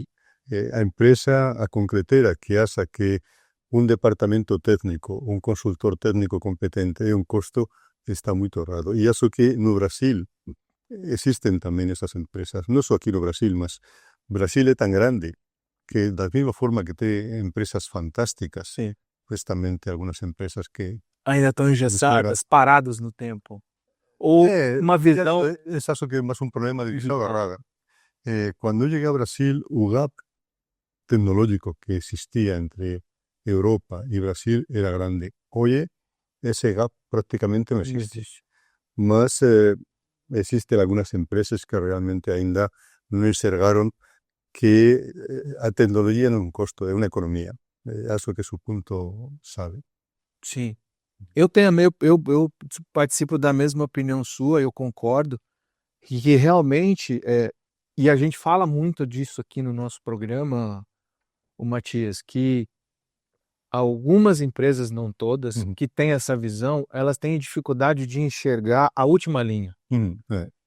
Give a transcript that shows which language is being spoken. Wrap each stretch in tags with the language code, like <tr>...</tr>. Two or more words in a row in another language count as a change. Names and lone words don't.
<gl>A empresa, a concretera que acha que un departamento técnico, un consultor técnico competente é un costo, está moito errado. E acho que no Brasil existen tamén esas empresas, non só aquí no Brasil, mas Brasil é tan grande que da mesma forma que ten empresas fantásticas, pues tamén ten algunas empresas que</gl> <pt>ainda estão engessadas, paradas no tempo. Ou uma visão... Acho que é mais um problema de visão errada. Quando eu cheguei ao Brasil, o gap tecnológico que existía entre Europa y Brasil era grande.</pt> <es>Hoy ese gap prácticamente no existe.</es> <gl>Mas existen algunas empresas que realmente ainda non enxergaron que a tecnología non é un costo, é unha economía.</gl> <pt>Acho que é o ponto chave. Sim. Eu participo da mesma opinião sua, eu concordo, que realmente, e a gente fala muito disso aqui no nosso programa, o Matias, que algumas empresas, não todas, que têm essa visão, elas têm dificuldade de enxergar a última linha.</pt>